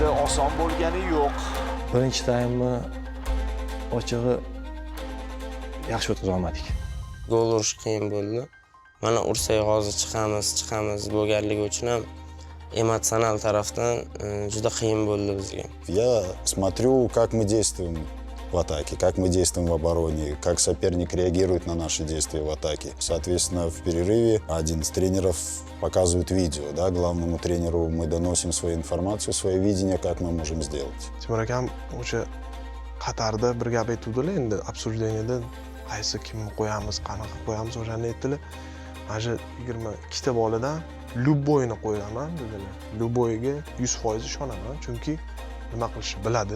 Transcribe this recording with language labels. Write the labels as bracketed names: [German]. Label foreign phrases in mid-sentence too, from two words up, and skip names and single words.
[Uzbek] Oson bo'lgani yo'q. Birinchi taymni ochig'i yaxshi o'tkaza olmadik. Gol urish qiyin bo'ldi. Mana ursak hozir chiqamiz bo'lganligi uchun ham emotsional tarafdan juda qiyin bo'ldi bizga. [Russian] Я смотрю, как мы действуем в атаке, как мы действуем в обороне, как соперник реагирует на наши действия в атаке. Соответственно, в перерыве один из тренеров показывает видео, да, главному тренеру мы доносим свою информацию, свое видение, как мы можем сделать. [Uzbek] Timur akam o'sha Qatarda bir gap aytuvdilar endi обсуждениеda qaysi kimni qo'yamiz, qanaqa qo'yamiz o'shani aytdilar. Mana shu 22 ta boladan Lyuboyni qo'yaman dedilar. Lyuboyga 100% ishonaman, chunki nima qilishni biladi.